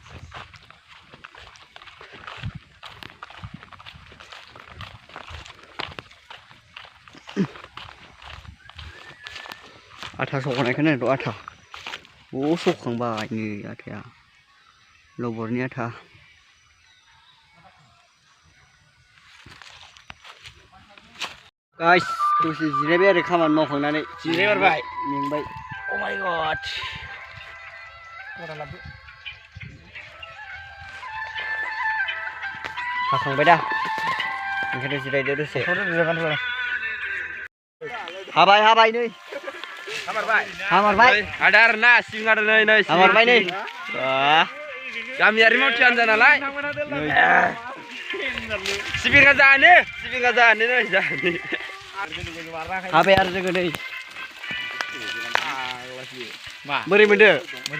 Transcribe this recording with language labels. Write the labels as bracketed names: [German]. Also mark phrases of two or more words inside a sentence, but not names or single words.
[Bodo] आथा सौनायखौ नायदो आथा सौखांबाय नै आथाया लबरनि आथा गाइस दसे जिरायबाय आरो खामानि मावखांनानै जिरायबाय मेंबाय [English] Oh my god. [Bodo] हाखांबाय दा ओंखायनो जिरायदो दसे हाबाय नै हामारबाय Ada na sing ada नै हामारबाय नै गामियारि मानसियानो जा नालाय सिबिङा जानो नै जानो हाबाय आरो जोङो नै बोरै मोनदो मोजां